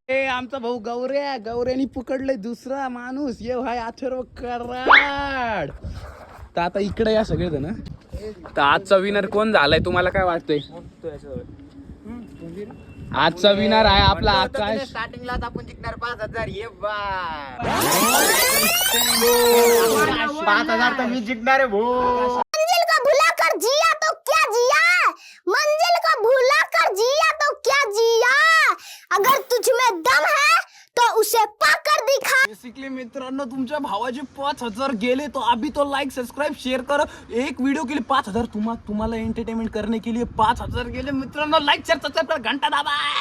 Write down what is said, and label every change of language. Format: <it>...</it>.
<mr>आमचा भाऊ गौऱ्यानी पकडलंय दुसरा माणूस. ये भाई अथर्व कराड. तर आता इकडे या सगळेजण. तर आजचा विनर कोण झालाय तुम्हाला काय वाटतंय? आजचा विनर आहे आपला आकाश. स्टार्टिंगला आपण जिंकणार 5,000. ये बा 5,000 तर मी जिंकणार आहे भाऊ.</mr> <hi>मंजिल को भुला कर जिया तो क्या जिया, मंजिल को भुला कर जिया तो क्या जिया, अगर तुझ में दम है तो उसे पाकर दिखा.</hi> <mr>बेसिकली मित्रांनो तुमच्या भावाचे 5,000 गेले</mr> <hi>तो अभी तो लाइक सब्सक्राइब शेयर करो. एक वीडियो के लिए</hi> <mr>5,000 तुम्हाला एंटरटेनमेंट करने के लिए 5,000 गेले मित्रांनो. लाइक शेयर सब्सक्राइब कर, घंटा दाबा.</mr>